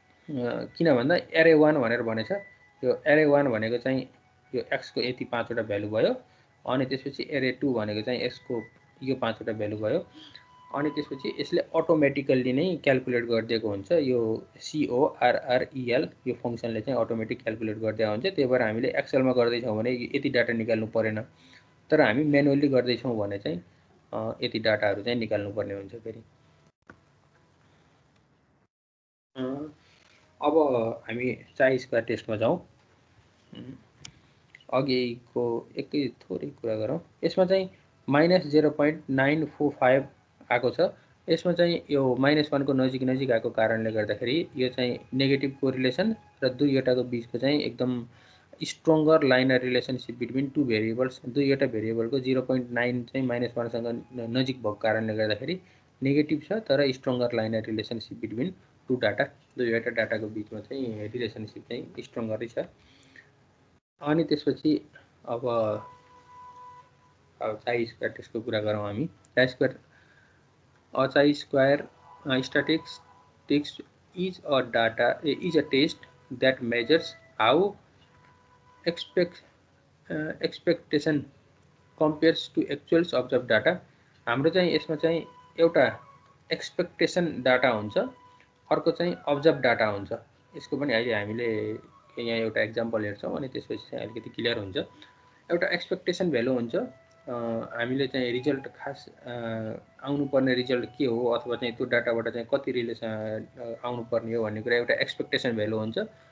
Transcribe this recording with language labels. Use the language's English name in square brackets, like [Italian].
[Nepali] किन भन्दा एरे 1 भनेर भनेछ, यो एरे 1 भनेको चाहिँ यो एक्स को यति 5 वटा भ्यालु भयो, अनि त्यसपछि एरे 2 भनेको चाहिँ यसको यो 5 वटा भ्यालु भयो, अनि त्यसपछि यसले अटोमेटिकल्ली नै क्याल्कुलेट गरिदिएको हुन्छ। यो CORREL यो फङ्सनले चाहिँ अटोमेटिक क्याल्कुलेट गरिदिएको हुन्छ। त्यही भएर हामीले एक्सेलमा गर्दैछौँ भने यति डाटा निकाल्नु परेन, तर हामी म्यानुअल्ली गर्दैछौँ भने चाहिँ यति डाटाहरू चाहिँ निकाल्नुपर्ने हुन्छ। फेरि अब हामी चाइ स्क्वायर टेस्टमा जाउँ। अघिको एकै थोरै कुरा गरौँ। यसमा चाहिँ -0.945 आएको छ। यसमा चाहिँ यो -1 को नजिक नजिक आएको कारणले गर्दाखेरि यो चाहिँ नेगेटिभ कोरिलेसन र दुईवटाको बिचको चाहिँ एकदम [English] stronger linear relationship between two variables, [Nepali] दुईवटा भेरिएबलको 0.9 चाहिँ -1 सँग नजिक भएको कारणले गर्दाखेरि नेगेटिभ छ, तर stronger liner relationship between two data, दुईवटा डाटाको बिचमा चाहिँ रिलेसनसिप चाहिँ स्ट्रङ्गरै छ। अनि त्यसपछि अब चाइ स्क्वायर टेस्टको कुरा गरौँ हामी। [English] Chi square statistics is a test that measures how expectation compares to actuals observe data. [Nepali] हाम्रो चाहिँ यसमा चाहिँ एउटा एक्सपेक्टेसन डाटा हुन्छ, अर्को चाहिँ अब्जर्भ डाटा हुन्छ। यसको पनि अहिले हामीले यहाँ एउटा एक्जाम्पल हेर्छौँ, अनि त्यसपछि चाहिँ अलिकति क्लियर हुन्छ। एउटा एक्सपेक्टेसन भ्यालु हुन्छ, हामीले चाहिँ रिजल्ट खास आउनुपर्ने रिजल्ट के हो, अथवा चाहिँ त्यो डाटाबाट चाहिँ कति रिलेसन आउनुपर्ने हो भन्ने कुरा एउटा एक्सपेक्टेसन भ्यालु हुन्छ।